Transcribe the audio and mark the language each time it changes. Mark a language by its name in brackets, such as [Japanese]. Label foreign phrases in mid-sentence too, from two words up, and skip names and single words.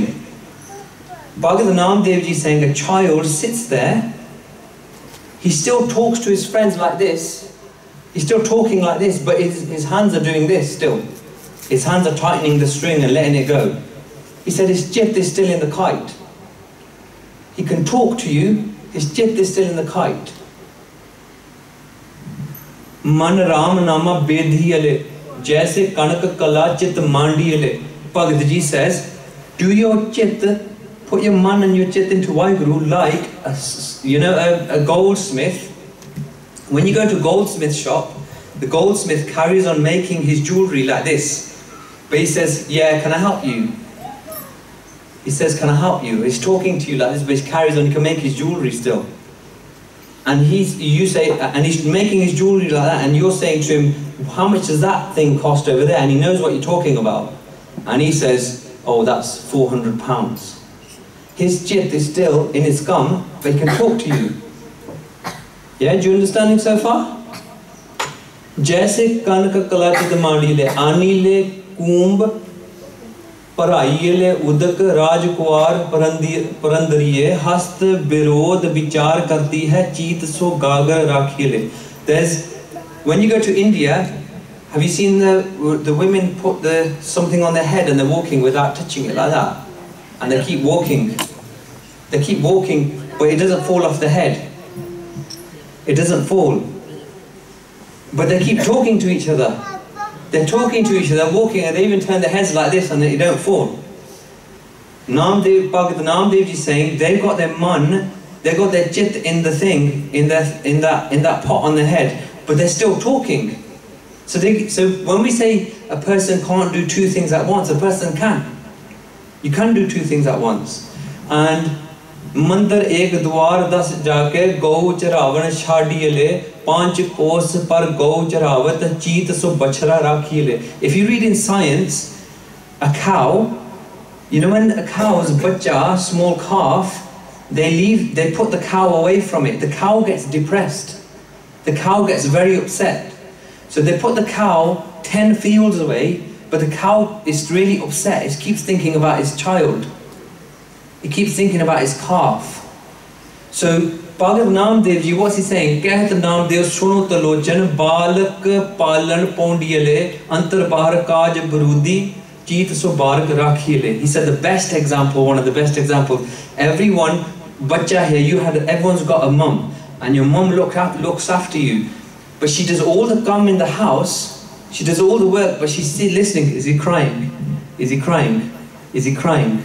[English] Bhagat Namdev Ji is saying a child sits there, he still talks to his friends like this, he's still talking like this, but his hands are doing this still. His hands are tightening the string and letting it go. He said his chit is still in the kite. He can talk to you, his chit is still in the kite. [Hindi] मन राम नामा बेधियले, जैसे कनक कला चित मांडियले. [English] Bhagat Ji says, do your chit, put your man and your chit into Waheguru like a goldsmith. When you go to a goldsmith shop, the goldsmith carries on making his jewellery like this. But he says, yeah, can I help you? He says, can I help you? He's talking to you like this, but he carries on, he can make his jewellery still. And he's making his jewellery like that, and you're saying to him, how much does that thing cost over there? And he knows what you're talking about. And he says, oh, that's £400. His jit is still in his gum, but he can talk to you. Yeah, do you understand it so far? [Hindi] जैसे कनक कलचित मांडीले आनीले कुंभ पराइले उदक राजकुमार परंदरिये हस्त विरोध विचार करती है चीत सो गागर राखीले. [English] There's, when you go to India, have you seen the women put something on their head and they're walking without touching it like that, and they keep walking, but it doesn't fall off the head. It doesn't fall. But they keep talking to each other. They're talking to each other, walking, and they even turn their heads like this and they don't fall. Bhagavad Namdev is saying they've got their man, they've got their chit in the thing, in that pot on their head, but they're still talking. So when we say a person can't do two things at once, a person can. You can do two things at once. [Hindi] And मंदिर एक द्वार 10 जाके गौ चरावन छाड़ियले 5 कोस पर गौ चरावत चीत सो बछड़ा राखियले. [English] If you read in science, a cow, you know, when a cow's bacha, small calf, they put the cow away from it. The cow gets depressed. The cow gets very upset. So they put the cow 10 fields away, but the cow is really upset. It keeps thinking about its child. He keeps thinking about his calf. So, Bhagavad Namdev ji, what's he saying? [Hindi] कहत नामदेव सुनो तलोचन बालक पालन पौंढियले अंतर बाहर काज बरूदी चीत सो बारक राखियले. [English] He said the best example, one of the best examples. Everyone, bacha here, everyone's got a mum, and your mum looks after you, but she does all the gum in the house. She does all the work, but she's still listening. Is he crying? Is he crying? Is he crying?